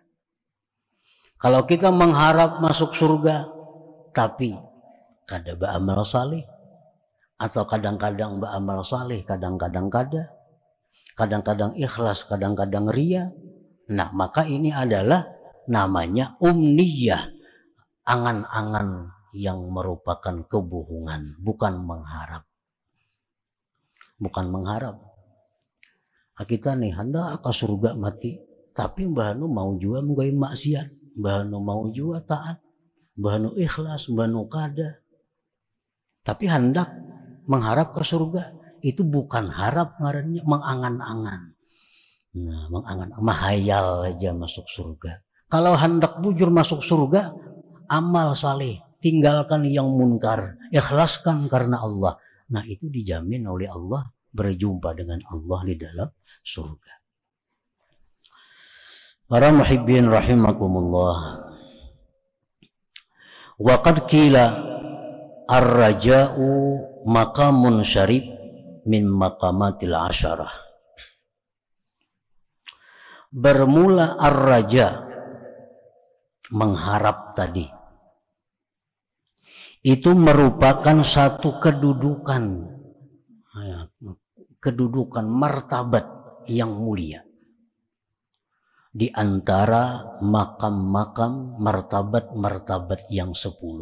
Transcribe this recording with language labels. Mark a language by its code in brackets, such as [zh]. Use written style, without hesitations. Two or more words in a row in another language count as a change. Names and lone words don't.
[id] Kalau kita mengharap masuk surga tapi kada beramal saleh, atau kadang-kadang beramal saleh, kadang-kadang kada, kadang-kadang ikhlas, kadang-kadang ria, Nah, maka ini adalah namanya umniyah, angan-angan yang merupakan kebohongan, bukan mengharap. Bukan mengharap. Kita nih hendak ke surga mati, tapi Mbah Anu mau juga menggawe maksiat, Mbah Anu mau juga taat, Mbah Anu ikhlas, Mbah Anu kada. Tapi hendak mengharap ke surga, itu bukan harap ngarannya, mengangan-angan. Nah, menghayal aja masuk surga. Kalau hendak bujur masuk surga, amal saleh, tinggalkan yang munkar, ikhlaskan karena Allah. Nah, itu dijamin oleh Allah berjumpa dengan Allah di dalam surga. Para [ar] محبين رحمكم الله. وقد قيل الرجاء مقام شريف من مقامات العشرة. [id] Bermula ar-raja, mengharap tadi, itu merupakan satu kedudukan martabat yang mulia di antara makam-makam martabat-martabat yang 10.